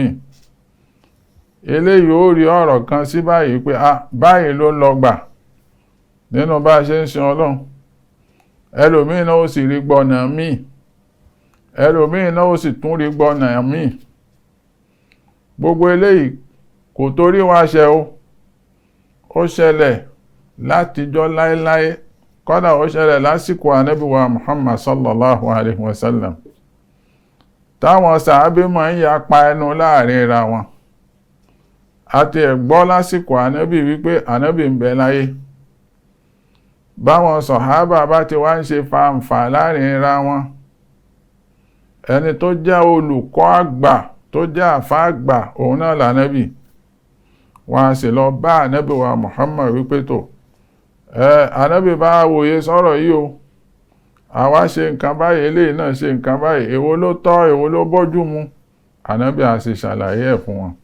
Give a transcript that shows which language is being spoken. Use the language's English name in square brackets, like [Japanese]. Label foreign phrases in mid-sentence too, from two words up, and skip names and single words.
[Yoruba] Eléyìí ó rí ọ̀rọ̀ kan sí báyìí pé báyìí ló lọ gbà nínú bá ṣe ń sin Ọlọ́run, ẹlòmíì náà ó sì rí gbọ́nà míì, ẹlòmíì náà ó sì tún rí gbọ́nà míì. Gbogbo eléyìí kò torí wá ṣe o, ó ṣẹlẹ̀ látijọ́ láéláé, kódà ó ṣẹlẹ̀ lásìkò ànábì wa Muhammad [Arabic] صلى الله عليه وسلم [Yoruba] táwọn sàábé máa ń yapa ẹnu láàrin ra wọn. àti ẹ̀gbọ́ lásìkò ànábì wípé ànábì ń bẹ láyé, báwọn sọ̀hábà bá ti wá ń ṣe fàǹfà láàrin ra wọn, ẹni tó jẹ́ olùkọ́ àgbà tó jẹ́ àfá àgbà òun náà lànábì, wọ́n á sì lọ bá ànábì wa Muhammad wípé tó ànábì bá wòye sọ̀rọ̀ yìí o, àwa ṣe nǹkan báyìí, eléyìí náà ṣe nǹkan báyìí, èwo ló tọ́ èwo ló bójú mu, ànábì á sì ṣàlàyé ẹ̀ fún wọn.